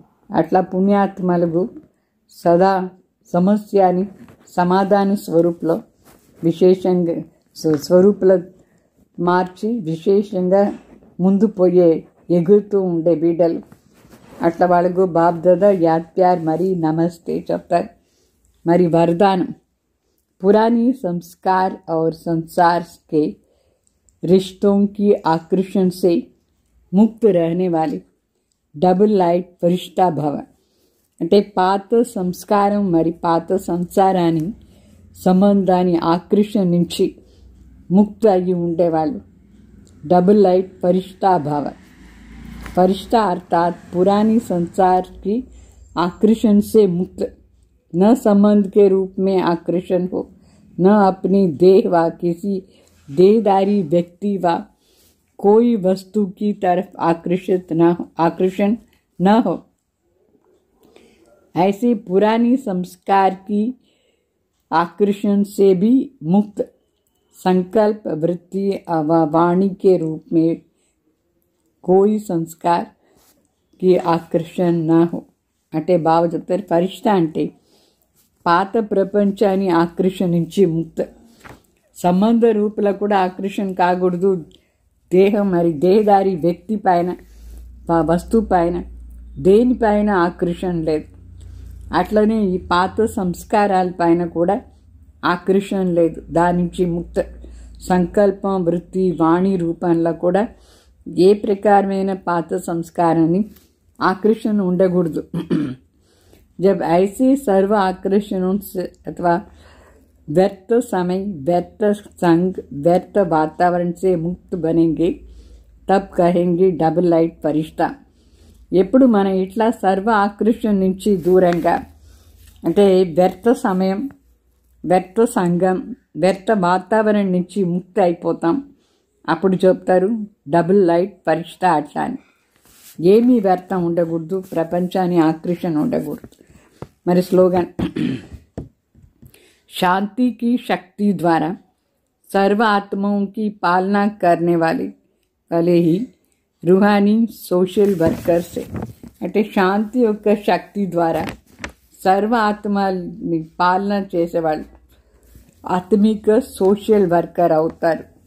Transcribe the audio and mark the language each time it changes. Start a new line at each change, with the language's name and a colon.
Telugu: అట్లా పుణ్యాత్మలకు సదా సమస్యని సమాధాన స్వరూపంలో విశేషంగా స్వరూపంలో మార్చి విశేషంగా ముందు పోయే ఎగురుతూ ఉండే బిడ్డలు. అట్లా వాళ్ళకు బాప్ దాదా యాద్ ప్యార్ మరి నమస్తే చెప్తారు. మరి
Hindi: वरदान पुरानी संस्कार और संसार के रिश्तों की आकर्षण से मुक्त रहने वाले डबल लाइट फरिश्ता भव.
Telugu: అంటే పాత సంస్కారం మరి పాత సంసారాన్ని సంబంధాన్ని ఆకర్షణ నుంచి ముక్తి అయ్యి ఉండేవాళ్ళు
Hindi: डबल लाइट फरिश्ता भव. फरिश्ता अर्थात पुरानी संसार की आकर्षण से मुक्त, न संबंध के रूप में आकर्षण हो, न अपनी देह व किसी देहदारी व्यक्ति व कोई वस्तु की तरफ आकर्षण न हो. ऐसे पुरानी संस्कार की आकर्षण से भी मुक्त संकल्प वृत्ति व वाणी के रूप में कोई संस्कार की आकर्षण न हो.
Telugu: అంటే బావ చెప్తారు ఫరిష్తా అంటే పాత ప్రపంచాన్ని ఆకర్షించి ముక్త, సంబంధ రూపులో కూడా ఆకర్షణ కాకూడదు. దేహం మరి దేహదారి వ్యక్తి పైన వస్తువు పైన దేనిపైన ఆకర్షణ లేదు. అట్లనే ఈ పాత సంస్కారాల పైన కూడా ఆకర్షణ లేదు. దాని నుంచి ముక్త సంకల్పం వృత్తి వాణి రూపంలో కూడా ఏ ప్రకారమైన పాత సంస్కారాన్ని ఆకర్షణ ఉండకూడదు.
Hindi: जब ऐसे सर्व आकर्षणों से अथवा व्यर्थ समय व्यर्थ संग व्यर्थ वातावरण से मुक्त बनेंगे तब कहेंगे डबल लाइट फरिश्ता.
Telugu: ఎప్పుడు మనం ఇట్లా సర్వ ఆకర్షణ నుంచి దూరంగా అంటే వ్యర్థ సమయం వ్యర్థ సంఘం వ్యర్థ వాతావరణం నుంచి ముక్తి అయిపోతాం. అప్పుడు చెప్తారు డబుల్ లైట్ ఫరిష్తా. అట్లా అని ఏమీ వ్యర్థం ఉండకూడదు, ప్రపంచాన్ని ఆకర్షణ ఉండకూడదు. మరి స్లోగన్
Hindi: शांति की शक्ति द्वारा सर्व आत्माओं की पालना करने वाले ही रूहानी सोशल वर्कर से.
Telugu: అంటే శాంతి యొక్క శక్తి ద్వారా సర్వ ఆత్మని పాలన చేసేవాళ్ళు ఆత్మిక సోషల్ వర్కర్ అవుతారు.